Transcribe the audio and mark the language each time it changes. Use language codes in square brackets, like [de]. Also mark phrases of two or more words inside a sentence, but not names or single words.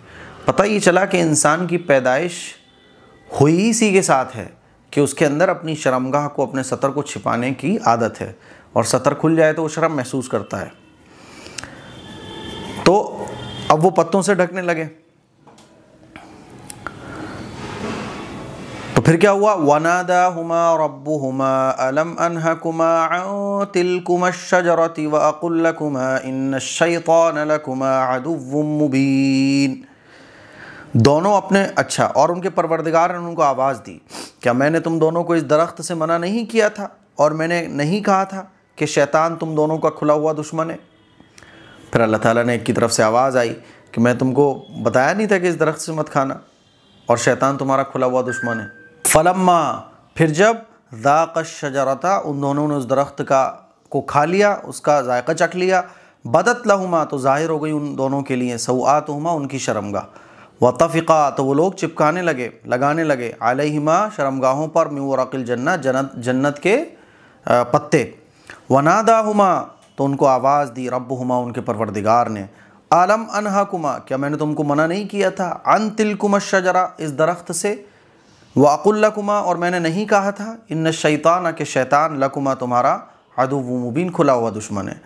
[hi] पता ये चला कि इंसान की पैदाइश हुई इसी के साथ है कि उसके अंदर अपनी शर्मगाह को, अपने सतर को छिपाने की आदत है, और सतर खुल जाए तो वो शर्म महसूस करता है। तो अब वो पत्तों से ढकने लगे। तो फिर क्या हुआ, [ar] وناداهما ربهما ألم أنهكما عن تلكما الشجرة وأقل لكما إن الشيطان لكما عدو مبين, [hi] दोनों अपने, अच्छा, और उनके परवरदिगार ने उनको आवाज़ दी, क्या मैंने तुम दोनों को इस दरख्त से मना नहीं किया था, और मैंने नहीं कहा था कि शैतान तुम दोनों का खुला हुआ दुश्मन है। फिर अल्लाह ताला ने एक की तरफ से आवाज़ आई कि मैं तुमको बताया नहीं था कि इस दरख्त से मत खाना, और शैतान तुम्हारा खुला हुआ दुश्मन है। फलम्मा, फिर जब ज़ाक़श्शजरता, उन दोनों ने उस दरख्त को खा लिया, उसका जायका चख लिया, [ar] بدت لهما, [hi] तो ज़ाहिर हो गई उन दोनों के लिए, सौआतुहुमा, उनकी शर्मगाह, [ar] وطفقا, [hi] तो वो लोग चिपकाने लगे, लगाने लगे, अलैहिमा, शर्मगाहों पर, [ar] من ورق الجنة, [hi] जन्नत के पत्ते, वनादाहुमा, तो उनको आवाज़ दी, रब्बुहुमा, उनके परवरदिगार ने, [ar] ألم أنهكما, [hi] क्या मैंने तुमको मना नहीं किया था, [ar] عن تلكما الشجرة, [hi] इस दरख्त से, [ar] وأقل لكما, [hi] और मैंने नहीं कहा था, [ar] إن الشيطان, [hi] के शैतान, लकुमा, तुम्हारा, [ar] عدو مبين, [hi] खुला हुआ दुश्मन है।